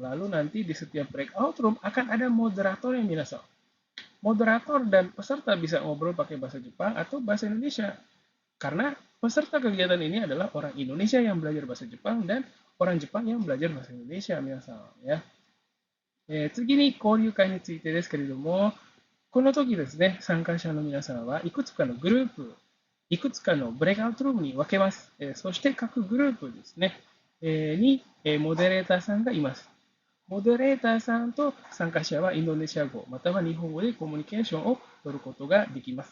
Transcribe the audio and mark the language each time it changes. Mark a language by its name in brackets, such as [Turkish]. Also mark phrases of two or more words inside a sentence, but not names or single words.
[Indonesian] Lalu nanti di setiap breakout room akan ada moderator yang minasan. Moderator dan peserta bisa ngobrol pakai bahasa Jepang atau bahasa Indonesia. Karena peserta kegiatan ini adalah orang Indonesia yang belajar bahasa Jepang dan orang Jepang yang belajar bahasa Indonesia, minasan ya. [Japanese] 次に交流会についてですけれども、この時ですね、参加者の皆さんはいくつかのグループ、いくつかのブレイクアウトルームに分けます。そして各グループですね、にモデレーターさんがいます。モデレーターさんと参加者はインドネシア語または日本語でコミュニケーションを取ることができます。